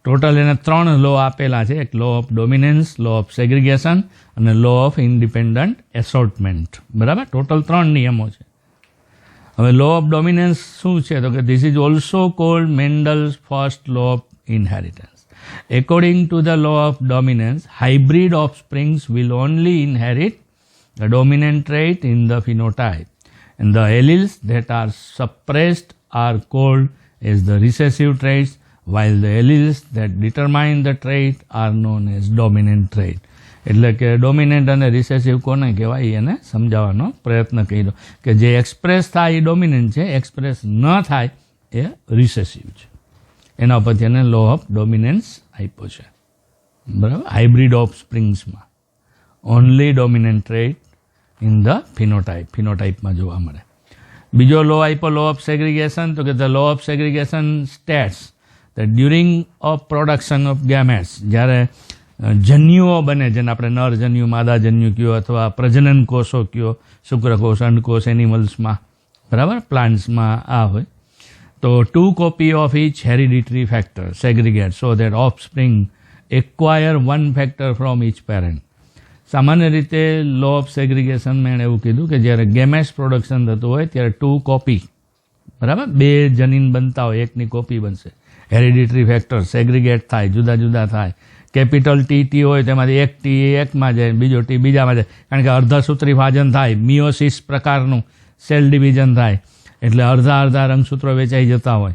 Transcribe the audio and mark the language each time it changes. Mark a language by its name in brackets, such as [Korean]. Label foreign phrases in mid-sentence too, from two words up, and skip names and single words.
[Gujarati] ટોટલ એને 3 લો આપેલા છે, એક [English] law of dominance, law of segregation [Gujarati] અને [English] law of independent assortment. [Gujarati] બરાબર, ટોટલ 3 નિયમો છે. હવે [English] law of dominance [Gujarati] શું છે? તો કે [English] this is also called Mendel's first law of inheritance. According to the law of dominance, hybrid offsprings will only inherit the dominant trait in the phenotype, and the alleles that are suppressed are called as the recessive traits, while the alleles that determine the trait are known as dominant trait. [Gujarati] એટલે કે ડોમિનેન્ટ અને રિસેસિવ કોને કહેવાય એને સમજાવવાનો પ્રયત્ન કર્યો કે જે એક્સપ્રેસ થાય એ ડોમિનેન્ટ છે, એક્સપ્રેસ ન થાય એ રિસેસિવ છે. એના પરથી એને [English] law of dominance [Gujarati] આપ્યો છે. [English] બરાબર, hybrid offsprings only dominant trait in the phenotype [Gujarati] જોવા મળે. [English] બીજો લો આપ્યો law of segregation, [Gujarati] તો કે [English] the law of segregation states that during of production of gametes, [Gujarati] જ્યારે જન્યુઓ બને, જેને આપણે નર જન્યુ, માદા જન્યુ કયો અથવા પ્રજનન કોષો કયો, શુક્રકોષ, અંડકોષ એનિમલ્સમાં, બરાબર, પ્લાન્ટ્સમાં આ હોય, તો 2 [English] copy of each hereditary factor segregate so that offspring acquire 1 factor from each parent. [Gujarati] સામાન્ય રીતે લો ઓફ સેગ્રિગેશનમાં એણે એવું કીધું કે જ્યારે [English] gametes production [Gujarati] થતું હોય ત્યારે 2 કોપી, બરાબર, 2 જનીન બનતા હોય, એકની કોપી બનશે. [English] hereditary factor segregate [Gujarati] થાય, જુદા જુદા થાય. [English] capital T [Gujarati] હોય તેમાંથી એક ટી એકમાં જાય, બીજો ટી બીજામાં જાય, કારણ કે અર્ધસૂત્રી ભાજન થાય, મિયોસિસ પ્રકારનું [English] cell division [Gujarati] થાય, એટલે અડધા રંગસૂત્રો વેચાઈ જતા હોય.